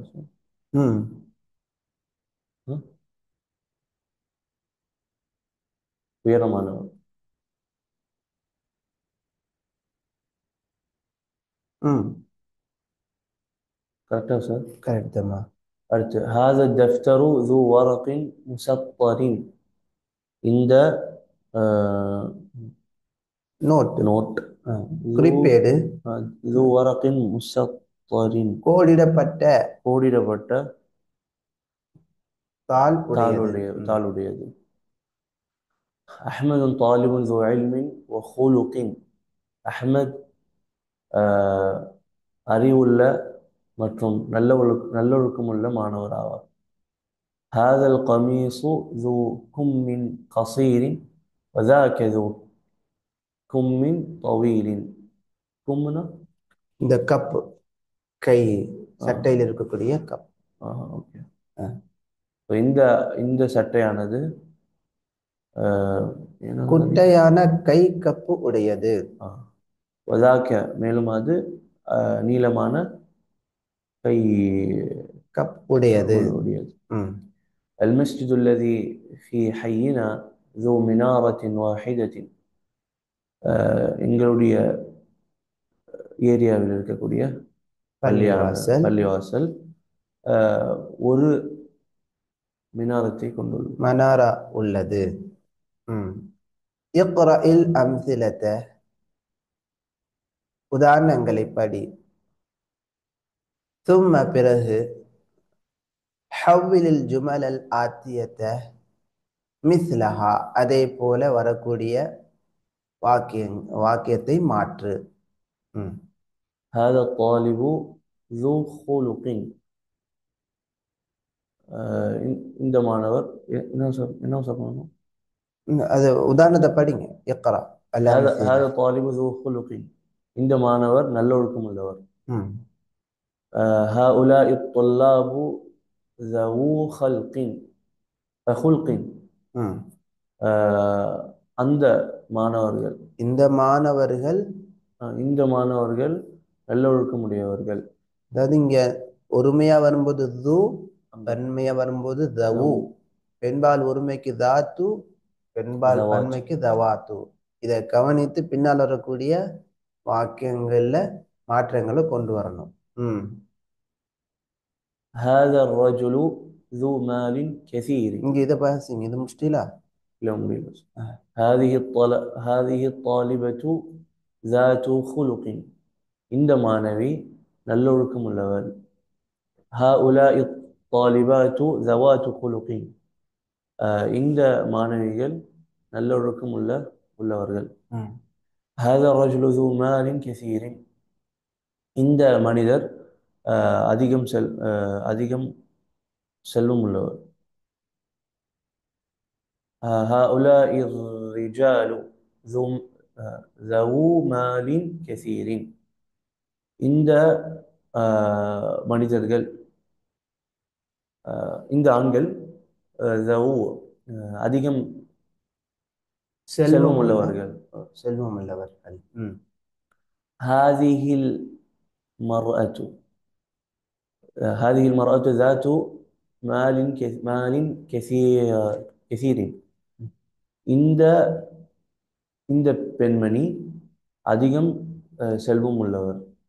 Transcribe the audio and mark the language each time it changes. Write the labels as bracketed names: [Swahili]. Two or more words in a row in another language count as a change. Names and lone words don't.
[Tamil] ம் உயரமானவர். ம் கரெக்டா சார்? கரெக்ட் தாம்மா. [Arabic] அடுத்து هذا الدفتر ذو ورق مسطر. [Tamil] இந்த நோட். நோட் குறிப்பேடு [Arabic] ذو ورق مسطر. [Tamil] கோடிடப்பட்ட கோடிடப்பட்ட தாள் உடையது. தாளுடையது. [Arabic] أحمد طالب ذو علم وخلق. [Tamil] அஹ்மத் அறிவுள்ள மற்றும் நல்லொழுக்கமுள்ள மாணவர் ஆவார். [Arabic] هذا القميص ذو كم قصير وذاك ذو كم طويل. كمنا [Tamil] இந்த கப், கை சட்டையில் இருக்கக்கூடிய கப். ஓகே. இந்த இந்த சட்டையானது குட்டையான கை கப்பு உடையது. வதாக்க மேலும் அது நீளமான கை கப் உடையது. உடையது. ம் [Arabic] المسجد الذي في حينا ذو منارة واحدة. [Tamil] எங்களுடைய ஏரியாவில் இருக்கக்கூடிய பள்ளிவாசல் பள்ளிவாசல் ஒரு மினாரத்தை கொண்டுள்ளது. மனாரா உள்ளது. ம் [Arabic] اقرأ الأمثلة [Tamil] உதாரணங்களை படி. ثم பிறகு [Arabic] حول الجمل الآتية مثلها [Tamil] அதே போல வரக்கூடிய வாக்கியத்தை மாற்று. ம் [Arabic] هذا الطالب ذو خلق. [Tamil] இந்த மாணவர் என்ன சொல்லணும்? அது உதாரணத்தை படிங்க. [Arabic] اقرأ الأمثلة. هذا طالب ذو خلق. [Tamil] இந்த மாணவர் நல்லொழுக்கம் உள்ளவர். ம் [Arabic] هؤلاء الطلاب ذو خلق. ம் [Tamil] அந்த மாணவர்கள் இந்த மாணவர்கள், இந்த மாணவர்கள் நல்லொழுக்கமுடையவர்கள். அதாவது இங்க ஒருமையா வரும்போது து, பன்மையா வரும்போது தவு, பெண்பால் ஒருமைக்கு தாத்து, பெண்பால் ஜவாத். பன்மைக்கு தவாத்து. இதை கவனித்து பின்னால் வரக்கூடிய வாக்கியங்கள்ல மாற்றங்களை கொண்டு வரணும். [Arabic] هذا الرجل ذو مال كثير. [Tamil] இங்க இதை பாசிங்க, இது முஷ்டிலா. [Arabic] لا مريد. هذه الطالبة ذات خلق. [Tamil] இந்த மாணவி நல்லொழுக்கம் உள்ளவர். [Arabic] هؤلاء الطالبات ذوات خلق. [Tamil] இந்த மாணவிகள் நல்லொழுக்கம் உள்ளவர்கள். [Arabic] هذا الرجل ذو مال كثير. [Tamil] இந்த மனிதர் அதிகம் செல்வம் உள்ளவர். [Arabic] هؤلاء الرجال ذو مال كثير. [Tamil] இந்த மனிதர்கள், இந்த ஆண்கள் அதிகம் செல்வம் உள்ளவர்கள். [Arabic] هذه المرأة ذات مال كثير. [Tamil] இந்த பெண்மணி அதிகம் செல்வம் உள்ளவர்.